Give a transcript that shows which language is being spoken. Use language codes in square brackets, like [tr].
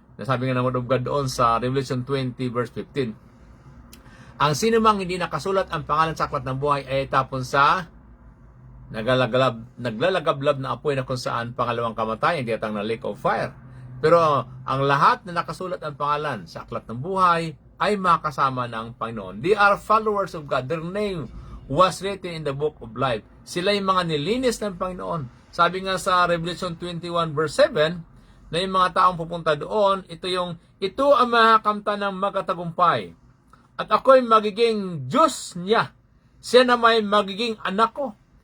[tl] Nasabi nga ng Word of God doon sa Revelation 20 verse 15. Ang sino mang hindi nakasulat ang pangalan sa aklat ng buhay ay tapon sa naglalagablab na apoy na kung saan pangalawang kamatayan, tiyatang na [en] lake of fire. [tl] Pero ang lahat na nakasulat ang pangalan sa aklat ng buhay ay makasama ng Panginoon. [en] They are followers of God. Their name was written in the book of life. [tl] Sila yung mga nilinis ng Panginoon. Sabi nga sa Revelation 21 verse 7, na yung mga taong pupunta doon, ito ang makakamta ng magkatagumpay. At ako'y magiging Diyos niya. Siya na may magiging anak ko.